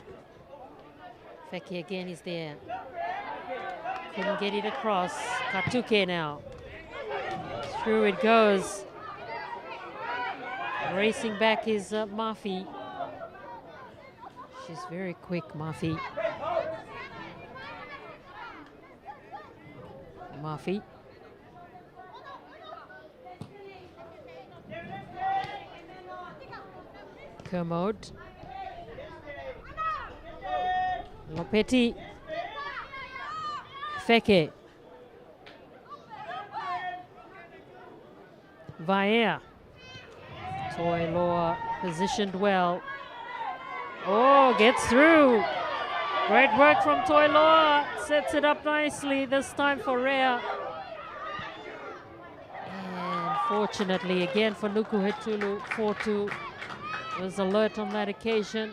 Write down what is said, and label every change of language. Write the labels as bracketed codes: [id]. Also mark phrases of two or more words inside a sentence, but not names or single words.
[en] Feke again is there. Couldn't get it across. Katuke now. Through it goes. Racing back is Mafi. She's very quick, Mafi. Mafi. Kermode. Lopeti. Feke. Vaea. Toiloa positioned well. Oh, gets through. Great work from Toiloa. Sets it up nicely, this time for Rea. And fortunately, again for Nukuhetulu, 4-2 was alert on that occasion.